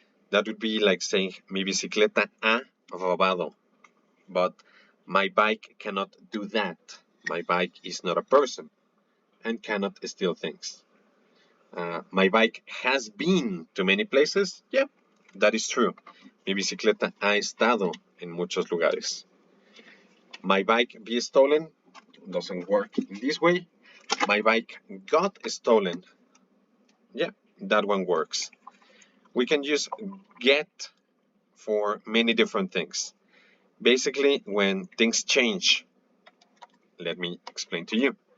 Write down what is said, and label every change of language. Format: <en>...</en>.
<en>That would be like saying</en> <es>mi bicicleta ha robado.</es> <en>But my bike cannot do that. My bike is not a person and cannot steal things. My bike has been to many places. Yeah, that is true.</en> <es>Mi bicicleta ha estado en muchos lugares.</es> <en>My bike be stolen doesn't work in this way. My bike got stolen. Yeah, that one works. We can use get for many different things. Basically, when things change, let me explain to you.</en>